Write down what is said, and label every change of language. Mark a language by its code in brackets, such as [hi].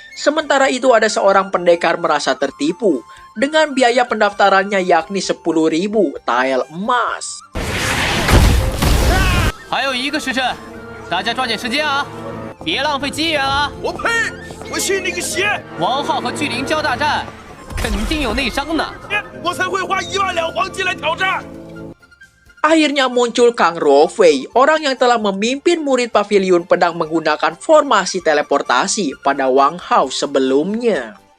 [id] Sementara itu ada seorang pendekar merasa tertipu dengan biaya pendaftarannya yakni 10.000 tael emas. [zh] 还有1个时辰，大家抓紧时间啊，别浪费机缘啊！我呸！我信你个邪！王浩和巨灵交大战，肯定有内伤呢。我才会花1万两黄金来挑战。 [id] Akhirnya muncul Kang Rofei, orang yang telah memimpin murid pavilion pedang menggunakan formasi teleportasi pada Wang Hao sebelumnya.